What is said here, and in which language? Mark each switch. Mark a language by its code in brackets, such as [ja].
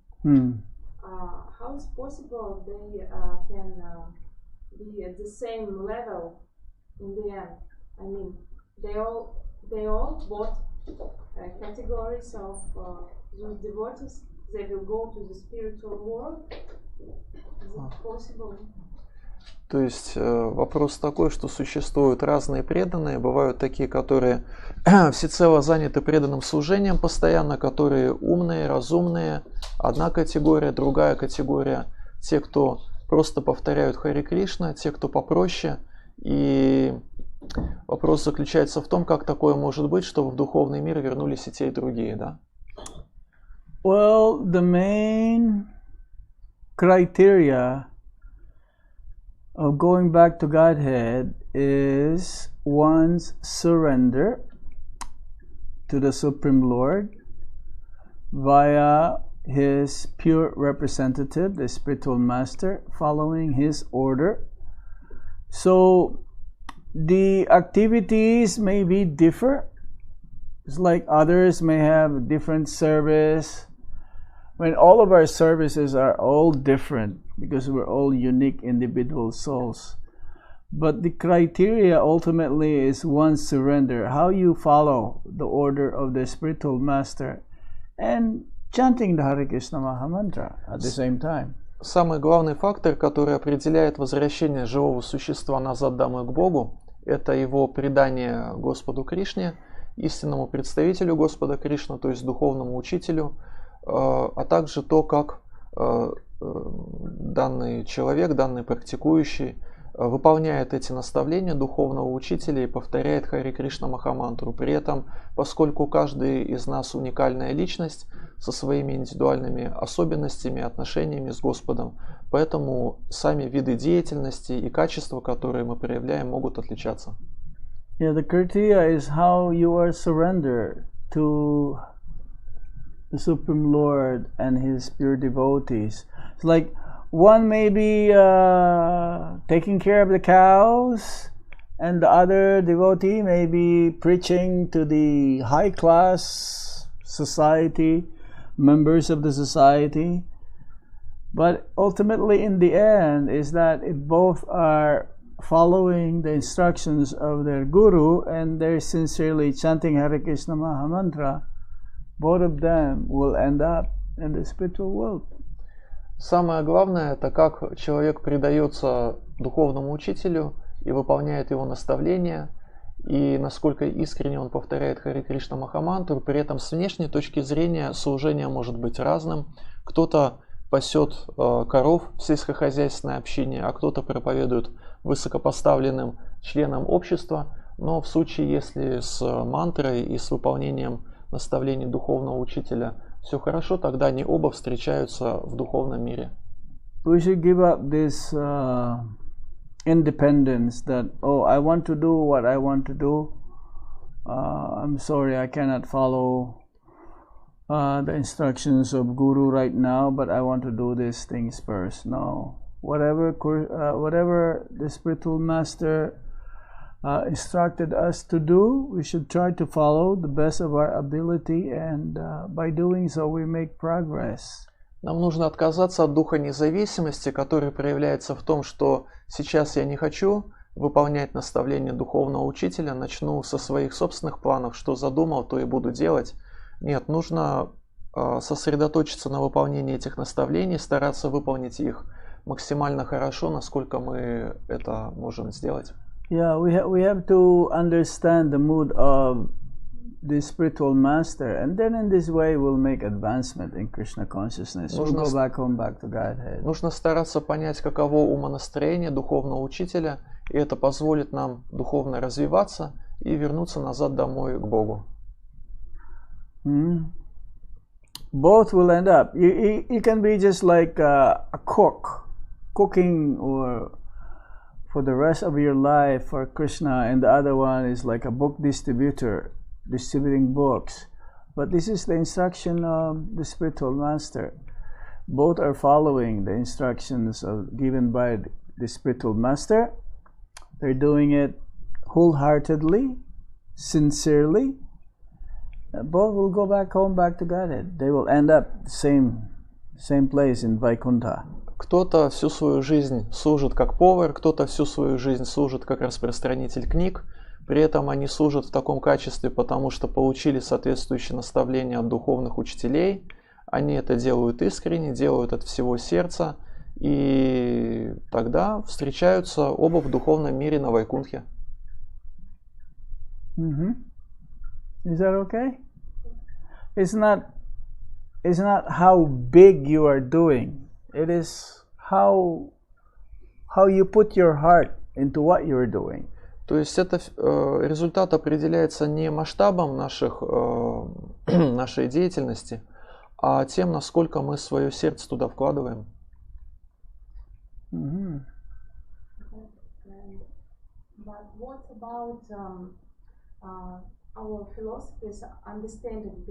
[en] How is possible they can be at the same level in the end? I mean, they all both categories of those devotees. They will go to the spiritual world. Is it possible? [ru] То есть вопрос такой, что существуют разные преданные, бывают такие, которые всецело заняты преданным служением постоянно, которые умные, разумные, одна категория, другая категория, те, кто просто повторяют Харе Кришна, те, кто попроще. И вопрос заключается в том, как такое может быть, чтобы в духовный мир вернулись и те, и другие, да? [en] Well, the main criteria of going back to Godhead is one's surrender to the Supreme Lord via his pure representative, the spiritual master, following his order. So the activities may be different. It's like others may have different service. When all of our services are all different because we're all unique individual souls. But the criteria ultimately is one's surrender, how you follow the order of the spiritual master and chanting the Hare Krishna Maha Mantra at the same time. [ru] Самый главный фактор, который определяет возвращение живого существа назад домой к Богу, это его предание Господу Кришне, истинному представителю Господа Кришны, то есть духовному учителю, а также то, как данный человек, данный практикующий выполняет эти наставления духовного учителя и повторяет Харе Кришна Махамантру. При этом, поскольку каждый из нас уникальная личность со своими индивидуальными особенностями, отношениями с Господом, поэтому сами виды деятельности и качества, которые мы проявляем, могут отличаться. [en] Yeah, the kriya is how you are surrendered to the Supreme Lord and His pure devotees. It's like one may be taking care of the cows, and the other devotee may be preaching to the high class society, members of the society. But ultimately, in the end, is that if both are following the instructions of their guru and they're sincerely chanting Hare Krishna Mahamantra, both of them will end up in the spiritual world. [ru] Самое главное, это как человек предается духовному учителю и выполняет его наставления, и насколько искренне он повторяет Харе Кришна Махамантру. При этом с внешней точки зрения служение может быть разным. Кто-то пасет коров в сельскохозяйственной общине, а кто-то проповедует высокопоставленным членам общества. Но в случае, если с мантрой и с выполнением наставлений духовного учителя все хорошо, тогда они оба встречаются в духовном мире. [en] We should give up this independence that, oh, I want to do what I want to do. I'm sorry, I cannot follow the instructions of Guru right now, but I want to do these things first. No, whatever the spiritual master instructed us to do, we should try to follow the best of our ability, and by doing so we make progress. [ru] Нам нужно отказаться от духа независимости, который проявляется в том, что сейчас я не хочу выполнять наставления духовного учителя, начну со своих собственных планов, что задумал, то и буду делать. Нет, нужно сосредоточиться на выполнении этих наставлений, стараться выполнить их максимально хорошо, насколько мы это можем сделать. [en] Yeah, we have to understand the mood of the spiritual master, and then in this way we'll make advancement in Krishna consciousness. We'll go back home, back to Godhead. [ru] Нужно стараться понять, каково умонастроение духовного учителя, и это позволит нам духовно развиваться и вернуться назад домой к Богу. [en] Both will end up. You can be just like a cook, cooking or for the rest of your life for Krishna, and the other one is like a book distributor, distributing books. But this is the instruction of the spiritual master. Both are following the instructions given by the spiritual master. They're doing it wholeheartedly, sincerely. Both will go back home, back to Godhead. They will end up same place in Vaikuntha. [ru] Кто-то всю свою жизнь служит как повар, кто-то всю свою жизнь служит как распространитель книг. При этом они служат в таком качестве, потому что получили соответствующие наставления от духовных учителей. Они это делают искренне, делают от всего сердца. И тогда встречаются оба в духовном мире на Вайкунтхе. [en] Is that okay? It's not how big you are doing. It is how you put your heart into what you're doing. [ru] То есть это результат определяется не масштабом нашей деятельности, а тем, насколько мы свое сердце туда вкладываем. [en] But what about our philosophy's understanding?